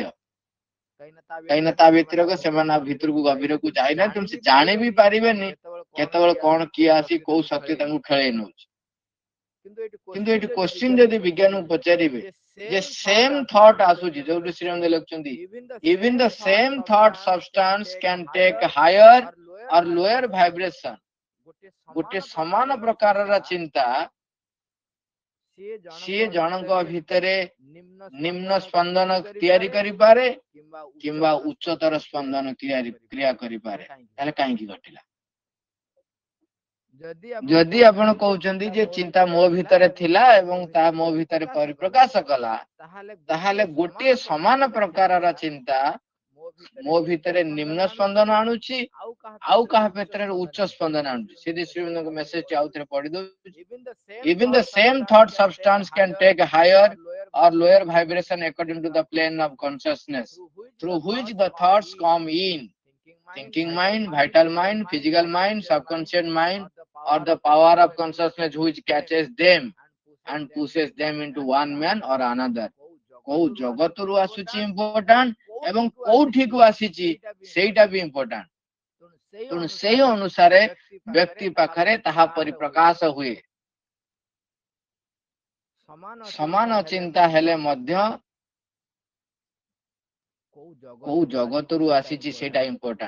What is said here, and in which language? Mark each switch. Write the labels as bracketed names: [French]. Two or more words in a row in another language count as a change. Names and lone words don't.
[Odia] କାହିଁକିନା ତା ବ୍ୟତିରେକ ସେମାନେ ଭିତରକୁ ଗଭୀରକୁ ଯାଇନାହାନ୍ତି, ତେଣୁ ସେ ଜାଣି ବି ପାରିବେନି କେତେବେଳେ କଣ କିଏ ଆସି କୋଉ ଶକ୍ତି ତାଙ୍କୁ ଖେଳେଇ ନଉଛି। କିନ୍ତୁ ଏଠି କ୍ୱେଶ୍ଚିନ୍ ଯଦି ବିଜ୍ଞାନକୁ ପଚାରିବେ ଯେ [English] same thought [Odia] ଆସୁଛି, ଯୋଉଠି ଶ୍ରୀମନ୍ତ ଲେଖୁଛନ୍ତି [English] even the same thought substance can take higher or lower vibration। [Odia] ଗୋଟେ ସମାନ ପ୍ରକାରର ଚିନ୍ତା ସିଏ ଜଣଙ୍କ ଭିତରେ ନିମ୍ନ ସ୍ପନ୍ଦନ ତିଆରି କରିପାରେ କିମ୍ବା ଉଚ୍ଚତର ସ୍ପନ୍ଦନ କ୍ରିୟା କରିପାରେ। ତାହେଲେ କାହିଁକି ଘଟିଲା? ଯଦି ଆପଣ କହୁଛନ୍ତି ଯେ ଚିନ୍ତା ମୋ ଭିତରେ ଥିଲା ଏବଂ ତାହା ମୋ ଭିତରେ ପରିପ୍ରକାଶ କଲା, ତାହେଲେ ଗୋଟିଏ ସମାନ ପ୍ରକାରର ଚିନ୍ତା ମୋ ଭିତରେ ନିମ୍ନ ସ୍ପନ୍ଦନ ଆଣୁଛି, ଆଉ କାହା କ୍ଷେତ୍ରରେ ଉଚ୍ଚ ସ୍ପନ୍ଦନ ଆଣୁଛି। ସେ ଶ୍ରୀମନ୍ତଙ୍କ ମେସେଜ ଆଉ ଥରେ ପଢି ଦଉଛି। [English] Even the same thought substance can take higher or lower vibration according to the plane of consciousness through which the thoughts come in: thinking mind, vital mind, physical mind, subconscious mind, or the power of consciousness which catches them and pushes them into one man or another। [Odia] କୋଉ ଜଗତରୁ ଆସୁଛି ଇମ୍ପୋର୍ଟାଣ୍ଟ ଏବଂ କୋଉଠିକୁ ଆସିଛି ସେଇଟା ବି ଇମ୍ପୋର୍ଟାଣ୍ଟ। ତେଣୁ ସେଇ ଅନୁସାରେ ବ୍ୟକ୍ତି ପାଖରେ ତାହା ପରିପ୍ରକାଶ ହୁଏ। ସମାନ ଚିନ୍ତା ହେଲେ ମଧ୍ୟ କୋଉ ଜଗତରୁ ଆସିଛି ସେଇଟା ଇମ୍ପୋର୍ଟାଣ୍ଟ।